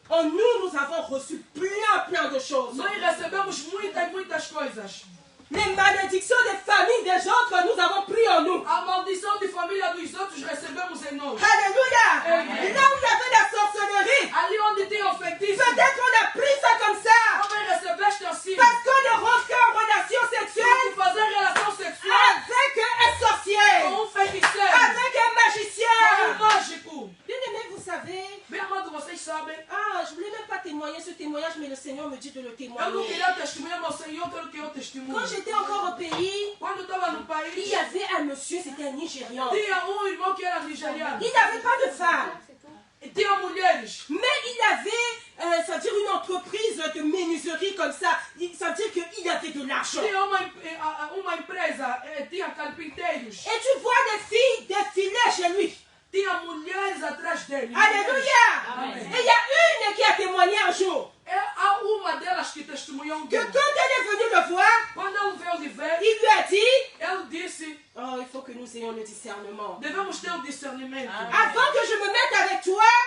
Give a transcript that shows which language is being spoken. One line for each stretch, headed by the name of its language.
French: En nous avons reçu plein de choses.
Portuguese: Nós recebemos muitas coisas.
French: Les malédictions des familles des autres, nous avons pris en nous.
Portuguese: A maldição de família dos outros recebemos em nós. Alléluia. Amen.
French: Là où il y avait la sorcellerie,
Portuguese: Ali onde tem o feitiço,
French: peut-être on a pris ça comme ça.
Portuguese: também recebeste assim.
French: Parce qu'on est rentré en relation sexuelle
Portuguese: De fazer relação sexual
French: avec un sorcier,
Portuguese: com feiticeiro,
French: avec un magicien.
Portuguese: com mágico.
French: Bien aimé, vous savez,
Portuguese: Bem amado, vocês sabem,
French: je voulais même pas témoigner ce témoignage, mais le Seigneur me dit de le
Portuguese: eu não
French: témoigner.
Portuguese: queria testemunhar, mas o Senhor quer que eu testemunhe.
French: Quand j'étais encore au pays,
Portuguese: Quando estava no
French: il
Portuguese: país,
French: y avait un monsieur, c'était un Nigérian.
Portuguese: tinha irmão que era nigeriano.
French: Il n'avait pas de femme,
Portuguese: E tinha mulheres.
French: mais il avait, ça veut dire une entreprise de menuiserie comme ça. Ça veut dire qu'il avait de l'argent.
Portuguese: Tinha uma empresa, tinha carpinteiros.
French: Et tu vois des filles défiler chez lui.
Portuguese: Tinha mulheres atrás dele. Alléluia. Amen.
French: Et il y a une qui a témoigné un jour
Portuguese: Há uma delas que testemunhou
French: que quand elle est venue le voir,
Portuguese: quando ele veio lhe ver,
French: il lui a dit,
Portuguese: ele disse,
French: oh, il faut que nous ayons le discernement.
Portuguese: devemos ter o discernimento.
French: Avant que je me mette avec toi,